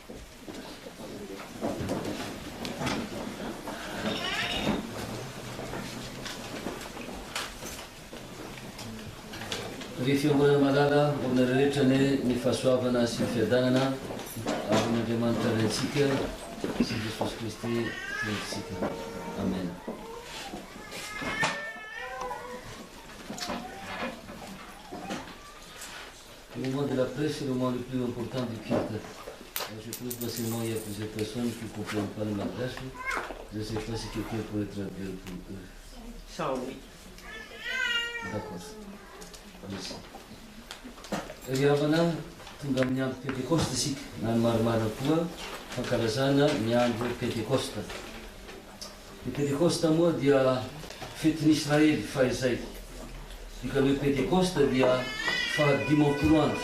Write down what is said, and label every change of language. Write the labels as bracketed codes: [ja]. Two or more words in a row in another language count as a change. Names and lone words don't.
[mg] Ry fiangonana malala olona rehetra ny fahasoavana sy ny fiadanana amin'Andriamanitra raintsika sy Jesosy Kristy raintsika. Amen. [fr] Le moment de la presse, c'est le moment le plus important du culte. Je trouve facilement il y a plusieurs personnes qui ne comprennent pas le malgache. Je ne sais pas si quelqu'un pourrait traduire pour eux. Ça oui. D'accord. Merci. [mg] Ry havana tonga amin'ny andro pentekosta isika na ny maromaro koa fankalazana ny andro pentekosta. Ny pentekosta moa dia fetin'Israely fahizay. Dikany hoe pentekosta dia fahadimampolo andro.